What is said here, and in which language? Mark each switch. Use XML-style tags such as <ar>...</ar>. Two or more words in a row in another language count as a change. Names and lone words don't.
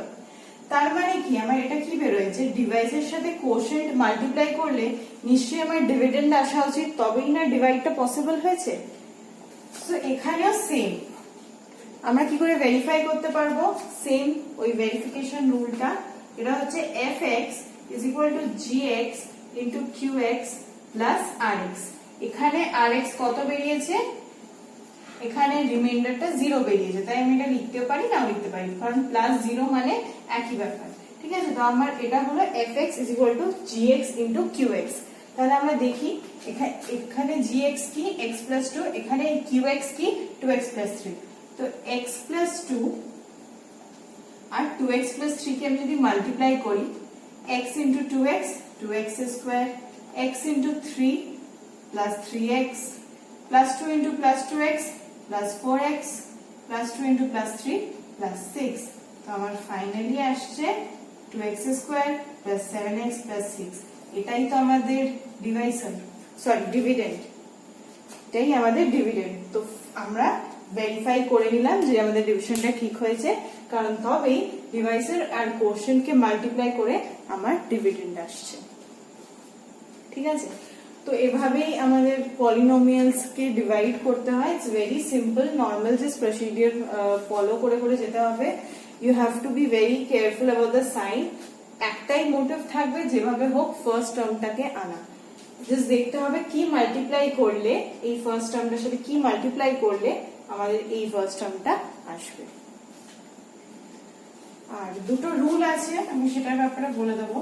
<bn>তার মানে কি, আমার এটা কি বেরোয়েছে, ডিভাইসের সাথে</bn> <en>quotient multiply</en> <bn>করলে নিশ্চয়ই আমার ডিভিডেন্ড আসা উচিত, তবেই না</bn> <en>divide possible</en> <bn>হয়েছে। সো এখানেও সেম, আমরা কি করে ভেরিফাই করতে পারবো, সেম ওই</bn> <en>verification rule.</en> <bn>এটা হচ্ছে</bn> <en>fx is equal to gx into qx plus rx।</en> <bn>এখানে rx কত বেরিয়েছে, এখানে রিমাইন্ডারটা 0 বেরিয়েছে, তাই আমি এটা লিখতে পারি, নাও লিখতে পারি, কারণ প্লাস 0 মানে একই ব্যাপার। ঠিক আছে, তো আমার এটা হলো</bn> <en>fx is equal to gx into qx।</en> <bn>তাহলে আমরা দেখি এখানে gx কি,</bn> <en>x plus 2,</en> <bn>এখানে qx কি,</bn> <en>2x plus 3।</en> <bn>তো</bn> <en>x plus 2</en> <bn>আর</bn> <en>2x plus 3</en> <bn>কে আমি যদি মাল্টিপ্লাই করি,</bn> <en>x into 2x 2x square, x into 3 plus 3x, plus 2 into plus 2x plus 4x, plus 2 into plus 3 plus 6।</en> <bn>তো আমার ফাইনালি আসছে</bn> <en>2x square plus 7x plus 6।</en> <bn>এটাই তো আমাদের ডিভাইসার, সরি ডিভিডেন্ড, এটাই আমাদের ডিভিডেন্ড। তো আমরা ভেরিফাই করে নিলাম যে আমাদের ডিভিশনটা ঠিক হয়েছে, কারণ তবেই ডিভাইসার আর কোশেন্টকে মাল্টিপ্লাই করে আমার ডিভিডেন্ড আসছে। ঠিক আছে, তো এভাবেই আমাদের পলিনোমিয়ালস কে ডিভাইড করতে হয়।</bn> <en>it's very simple, normal just procedure follow</en> <bn>করে করে যেতে হবে।</bn> <en>you have to be very careful about the sign.</en> <bn>একটাই মোটিভ থাকবে, যেভাবে হোক</bn> <en>first term</en> <bn>আনা। জাস্ট দেখতে হবে কি মাল্টিপ্লাই করলে, এই</bn> <en>first term</en> <bn>সাথে কি মাল্টিপ্লাই করলে আমাদের এই</bn> <en>first term</en> <bn>আসবে। আর দুটো রুল আছে, আমি সেটার ব্যাপারে বলে দেবো।</bn>